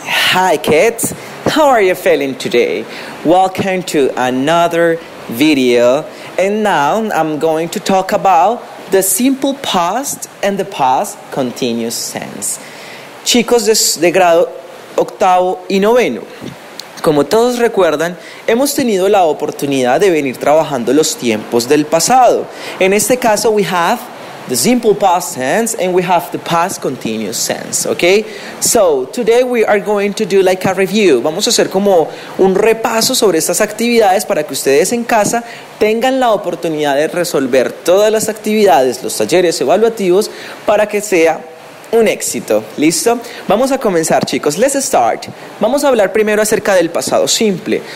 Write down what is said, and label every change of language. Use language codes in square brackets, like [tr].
[en] Hi kids, how are you feeling today? Welcome to another video, and now I'm going to talk about the simple past and the past continuous tense. [es] Chicos de grado octavo y noveno, como todos recuerdan, hemos tenido la oportunidad de venir trabajando los tiempos del pasado. En este caso, [en] we have the simple past tense and we have the past continuous tense, okay? So, today we are going to do like a review. [es] Vamos a hacer como un repaso sobre estas actividades para que ustedes en casa tengan la oportunidad de resolver todas las actividades, los talleres evaluativos, para que sea un éxito. ¿Listo? Vamos a comenzar, chicos. [en] Let's start. [es] Vamos a hablar primero acerca del pasado simple.